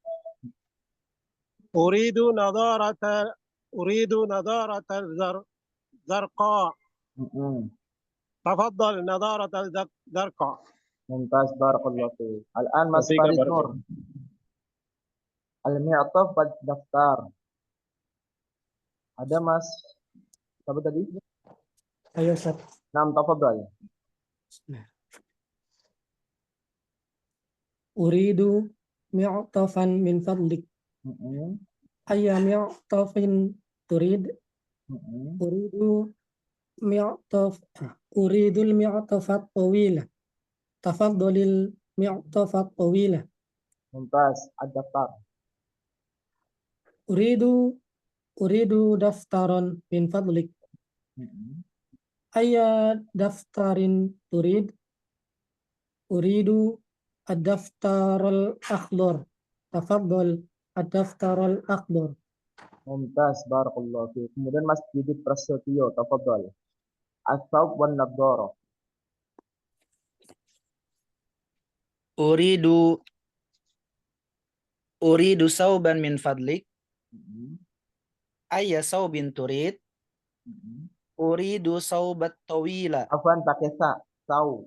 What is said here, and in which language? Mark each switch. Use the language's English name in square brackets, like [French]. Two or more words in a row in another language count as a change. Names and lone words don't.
[Arabic] أريد نظارة زرقاء. تفضل نظارة زرقاء. ممتاز، بارك الله فيك. الآن Mas Farid Nur. المعطف والدفتر. [Indonesian] Ada Mas siapa tadi? Ayo Ustaz. [Arabic] نعم، تفضل. أريد معطفا من فضلك. أي معطف تريد? أريد المعطف الطويل. تفضل المعطف الطويل. ممتاز، الدفتر. أريد دفترا من فضلك. أي دفتر تريد? أريد الدفتر الأخضر. تفضل الدفتر الأخضر. ممتاز، بارك الله فيك. [Indonesian] Kemudian Mas Didit Prasetyo, tafadhal. [Arabic] الثوب والنظارة. أريد ثوبا من فضلك. أي ثوب تريد؟ أريد الثوب الطويل. [Indonesian] Afwan pakai sau.